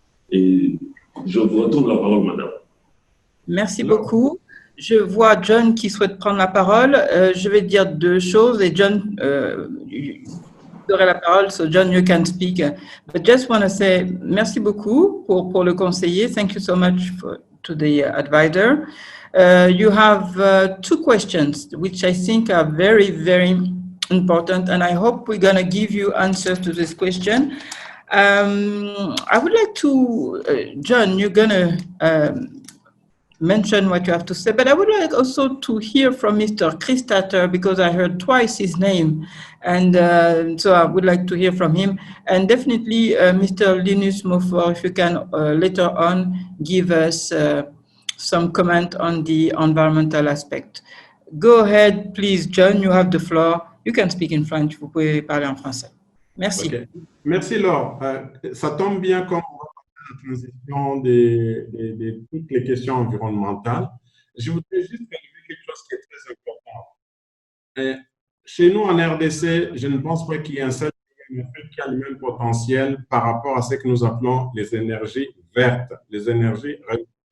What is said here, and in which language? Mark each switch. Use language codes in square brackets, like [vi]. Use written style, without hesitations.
[fr] Et je vous retourne la parole, madame. Merci beaucoup. Je vois John qui souhaite prendre la parole. Je vais dire deux choses et John, vous aurez la parole. [en] So John, you can speak. But just want to say [fr] merci beaucoup pour le conseiller. [en] Thank you so much to the advisor. You have two questions, which I think are very, very important, and I hope we're going to give you answers to this question. I would like to, John, you're going to mention what you have to say, but I would like also to hear from Mr. Chris Tatter, because I heard twice his name, and so I would like to hear from him. And definitely Mr. Linus Mofor, if you can later on give us some comment on the environmental aspect. Go ahead, please, John, you have the floor. You can speak in French, [fr] vous pouvez parler en français. Merci. Okay. Merci, Laure. Ça tombe bien comme on va faire la transition de toutes les questions environnementales. Je voudrais juste relever quelque chose qui est très important. Chez nous, en RDC, je ne pense pas qu'il y ait un seul pays qui a le même potentiel par rapport à ce que nous appelons les énergies vertes, les énergies renouvelables.